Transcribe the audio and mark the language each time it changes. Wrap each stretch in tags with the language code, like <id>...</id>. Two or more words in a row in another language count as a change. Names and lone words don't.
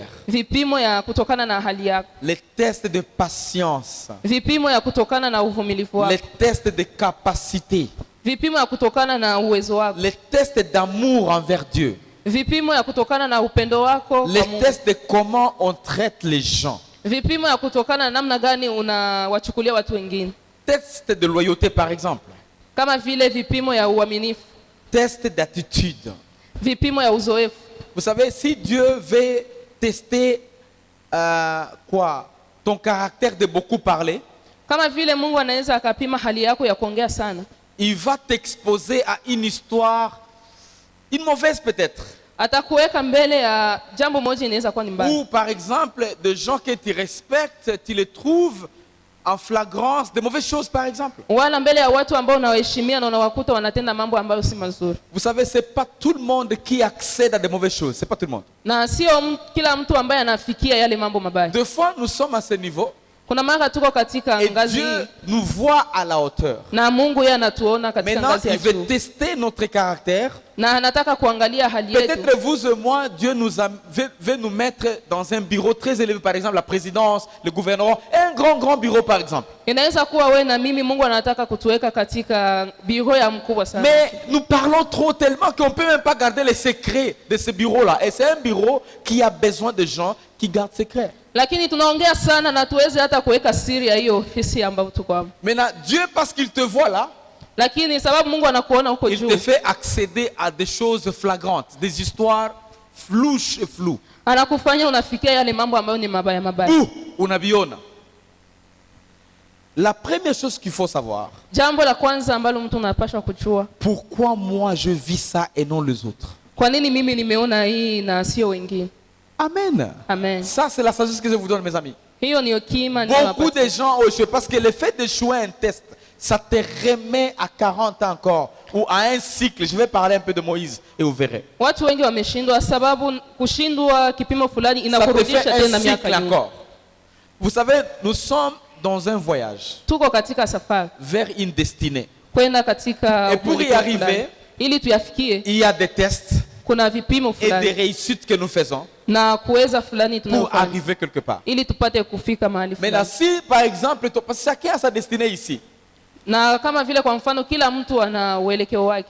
<sw>Vipimo ya kutokana na hali yako.</sw> <fr>les tests de patience,</fr> <sw>Vipimo ya kutokana na uvumilivu</sw> <fr>les</fr> <sw>wako.</sw> <fr>tests de capacité,</fr> <sw>Vipimo ya kutokana na uwezo wako.</sw> <fr>les tests d'amour envers Dieu,</fr> <sw>Vipimo ya kutokana na upendo wako</sw> <fr>les</fr> <sw>kwa Mungu.</sw> <fr>tests de comment on traite les gens,</fr> <sw>Vipimo ya kutokana na namna gani unawachukulia watu wengine.</sw> <fr>tests de loyauté par exemple,</fr> <sw>Kama vile vipimo ya uaminifu,</sw> <fr>tests d'attitude.</fr> <sw>vipimo ya uzoefu.</sw> <fr>Vous savez, si Dieu veut tester ton caractère de beaucoup parler,</fr> <sw>Kama vile Mungu anaweza akapima hali yako ya kuongea sana,</sw> <fr>il va t'exposer à une histoire, une mauvaise peut-être.</fr> <sw>atakuweka mbele ya jambo moja inaweza kuwa ni mbaya.</sw> <fr>Ou par exemple, des gens que tu respectes, tu les trouves en flagrance, de mauvaises choses par exemple.</fr> <sw>Wala mbele ya watu ambao unawaheshimia na unawakuta wanatenda mambo ambayo si mazuri.</sw> <fr>Vous savez, c'est pas tout le monde qui accède à de mauvaises choses. C'est pas tout le monde.</fr> <sw>Na sio kila mtu ambaye anafikia yale mambo mabaya.</sw> <fr>Des fois, nous sommes à ce niveau</fr> <sw>Kuna mara tuko katika</sw> <fr>et</fr> <sw>ngazi</sw> <fr>Dieu</fr> <sw>hii</sw> <fr>nous voit à la hauteur.</fr> <sw>na Mungu yeye anatuona katika</sw> <fr>Maintenant,</fr> <sw>ngazi ya</sw> <fr>il veut</fr> <sw>juu.</sw> <fr>tester notre caractère.</fr> <sw>Na anataka kuangalia hali yetu.</sw> <fr>Peut-être vous et moi, Dieu veut nous mettre dans un bureau très élevé, par exemple la présidence, le gouvernement, un grand bureau par exemple.</fr> <sw>Inaweza kuwa wewe na mimi Mungu anataka kutuweka katika biro ya mkubwa sana.</sw> <fr>Mais nous parlons trop tellement qu'on ne peut même pas garder les secrets de ce bureau-là. Et c'est un bureau qui a besoin de gens qui gardent secrets.</fr> <sw>Lakini tunaongea sana na tuweze hata kuweka siri ya hiyo ofisi ambayo tuko hapo.</sw> <fr>Maintenant, Dieu, parce qu'il te voit là,</fr> <sw>Lakini sababu Mungu anakuona huko</sw> <fr>il</fr> <sw>juu,</sw> <fr>te fait accéder à des choses flagrantes, des histoires flouches et floues.</fr> <sw>anakufanya unafikia yale mambo ambayo ni mabaya mabaya. Où unabiona.</sw> <fr>La première chose qu'il faut savoir,</fr> <sw>Jambo la kwanza ambalo mtu anapaswa kujua,</sw> <fr>pourquoi moi je vis ça et non les autres?</fr> <sw>kwa nini mimi nimeona hii na sio wengine? Amen. Amen.</sw> <fr>Ça, c'est la sagesse que je vous donne, mes amis.</fr> <sw>Hiyo ni hekima</sw> <fr>Beaucoup de gens ont échoué parce que le fait d'échouer un test, ça te remet à 40 ans encore ou à un cycle. Je vais parler un peu de Moïse et vous verrez.</fr> <sw>Watu wengi wameshindwa sababu kushindwa kipimo fulani</sw> <fr>Ça te</fr> <sw>inakurudisha</sw> <fr>fait</fr> <sw>tena</sw> <fr>un</fr> <sw>miaka</sw> <fr>cycle</fr> <sw>nyuma.</sw> <fr>encore. Vous savez, nous sommes dans un voyage</fr> <sw>Tuko katika safari</sw> <fr>vers une destinée.</fr> <sw>kwenda katika</sw> <fr>Et pour y</fr> <sw>mwelekeo</sw> <fr>arriver,</fr> <sw>fulani. Ili tuyafikie,</sw> <fr>Il y a des tests</fr> <sw>kuna vipimo</sw> <fr>et des</fr> <sw>fulani</sw> <fr>réussites que nous faisons</fr> <sw>na kuweza fulani</sw> <fr>pour</fr> <sw>tunayofanya</sw> <fr>arriver quelque part.</fr> <sw>ili tupate kufika mahali</sw> <fr>Maintenant,</fr> <sw>fulani.</sw> <fr>si par exemple, parce que chacun a sa destinée ici,</fr> <sw>Na kama vile kwa mfano kila mtu ana uelekeo wake</sw>